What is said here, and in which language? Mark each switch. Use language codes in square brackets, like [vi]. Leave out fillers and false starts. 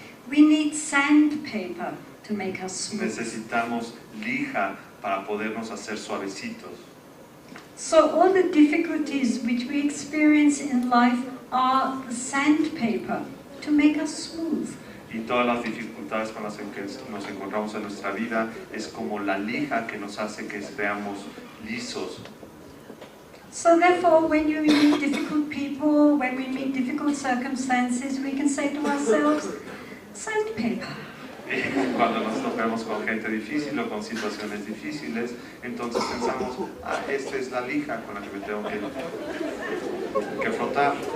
[en] We need sandpaper to make us smooth. [es] Necesitamos lija para podernos hacer suavecitos. [en] So all the difficulties which we experience in life are the sandpaper to make us smooth. [es] Y todas las dificultades con las que nos encontramos en nuestra vida es como la lija que nos hace que veamos lisos. [en] So therefore, when you meet difficult people, when we meet difficult circumstances, we can say to ourselves, sandpaper. [es] Cuando nos topemos con gente difícil o con situaciones difíciles, entonces pensamos, esta es la lija con la que me tengo que frotar.